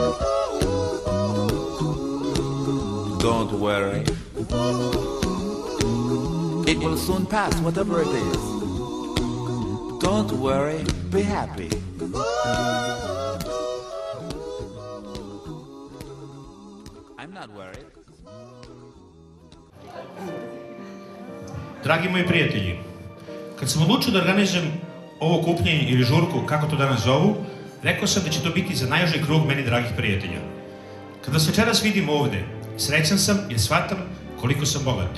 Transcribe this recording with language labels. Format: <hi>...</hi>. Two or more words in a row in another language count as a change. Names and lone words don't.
<en>Don't worry. It will soon pass, whatever it is. Don't worry, be happy. I'm not worried.</en> <sr>Dragi moji prijatelji, kad sam odlučio da organizujem ovo kupljenje ili žurku, kako to danas zovu, rekao sam da će to biti za najuži krug meni dragih prijatelja. Kada se večeras vidim ovde, srećan sam jer shvatam koliko sam bogat.</sr>